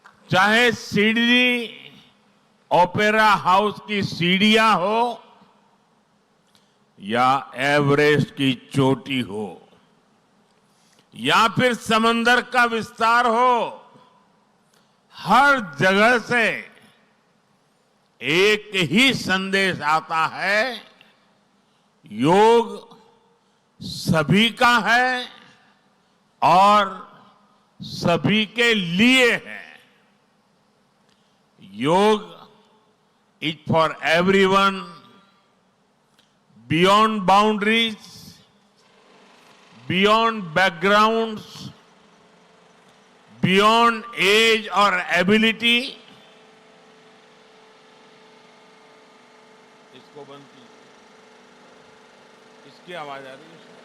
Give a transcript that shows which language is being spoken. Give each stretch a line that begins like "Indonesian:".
Hindi: चाहे Sydney opera house की सीढ़ियां हो या एवरेस्ट की चोटी हो या फिर समंदर का विस्तार हो, हर जगह से एक ही संदेश आता है, योग सभी का है और सभी के लिए है।
English: Yoga is for everyone, beyond boundaries, beyond backgrounds, beyond age or ability.
Hindi: इसको बंद कीजिए, इसकी आवाज आ रही है।